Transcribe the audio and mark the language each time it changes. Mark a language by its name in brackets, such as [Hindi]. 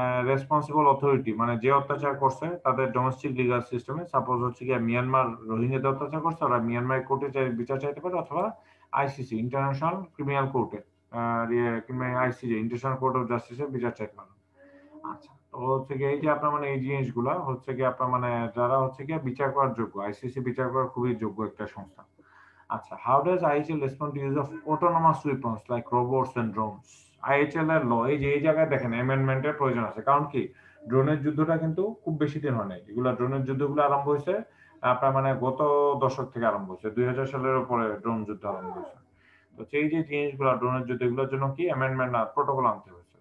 [Bangla] Responsible authority মানে যে অত্যাচার করছে তাদের ডোমেস্টিক লিগাল সিস্টেমে, সাপোজ হচ্ছে কি মিয়ানমার রোহিঙ্গাদের অত্যাচার করছে, ওরা মিয়ানমার কোর্টে বিচার চাইতে পারে, অথবা আইসিসি, ইন্টারন্যাশনাল ক্রিমিনাল কোর্টে, কিংবা আইসিজে, ইন্টারন্যাশনাল কোর্ট অফ জাস্টিসে বিচার চাইতে পারেন। আচ্ছা, তো হচ্ছে কি এই যে আপনার মানে এই জিনিসগুলা হচ্ছে কি আপনার মানে যারা হচ্ছে কি বিচার করার যোগ্য, আইসিসি বিচার করার খুবই যোগ্য একটা সংস্থা। [English] আচ্ছা, how does IHL respond to use of autonomous weapons like robots and drones? [Bangla] IHL এর ল এই জায়গায় দেখেন অ্যামেন্ডমেন্টের প্রয়োজন আছে, কারণ কি ড্রোনের যুদ্ধটা কিন্তু খুব বেশি দিন হয় নাই, এগুলা ড্রোনের যুদ্ধগুলো আরম্ভ হয়েছে আপনার মানে গত দশক থেকে আরম্ভ হয়েছে, 2000 সালের উপরে ড্রোন যুদ্ধ আরম্ভ হয়েছে। তো সেই যে জিনিসগুলো ড্রোনের যুদ্ধ, এগুলোর জন্য কি অ্যামেন্ডমেন্ট না প্রোটোকল আনতে হয়েছে।